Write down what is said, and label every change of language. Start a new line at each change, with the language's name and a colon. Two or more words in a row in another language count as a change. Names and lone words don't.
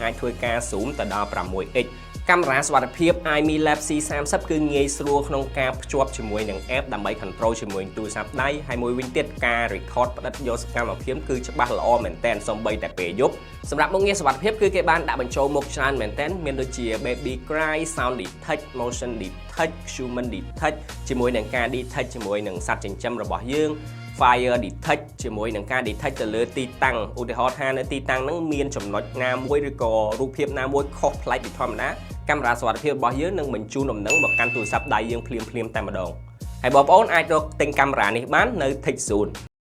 Khmer: អាចធ្វើការ zoom ទៅដល់ 6x កាមេរ៉ាសុវត្ថិភាព iMilab C30 គឺងាយស្រួលក្នុងការភ្ជាប់ជាមួយនឹង app ដើម្បី control ជាមួយទូរស័ព្ទដៃហើយមួយវិញទៀត ការ record ផ្តិតយកសកម្មភាពគឺច្បាស់ល្អមែនទែនសូម្បីតែពេលយប់សម្រាប់មុខងារសុវត្ថិភាពគឺគេបាន ដាក់បញ្ចូលមុខច្រើនមែនទែនមានដូចជា
English: baby cry sound detect motion detect human detect
Khmer: ជាមួយនឹងការ detect ជាមួយនឹងសត្វចិញ្ចឹមរបស់យើង
English: fire detect
Khmer: ជាមួយនឹងការ detect ទៅលើទីតាំងឧទាហរណ៍ថានៅទីតាំងហ្នឹងមានចំណុចណាមួយឬក៏រូបភាពណាមួយខុសប្លែកពីធម្មតាកាមេរ៉ាសុវត្ថិភាពរបស់យើងនឹងបញ្ជូនដំណឹងមកកាន់ទូរស័ព្ទដៃយើងភ្លាមៗតែម្ដងហើយបងប្អូនអាចរកទិញកាមេរ៉ានេះបាននៅ Tech Zone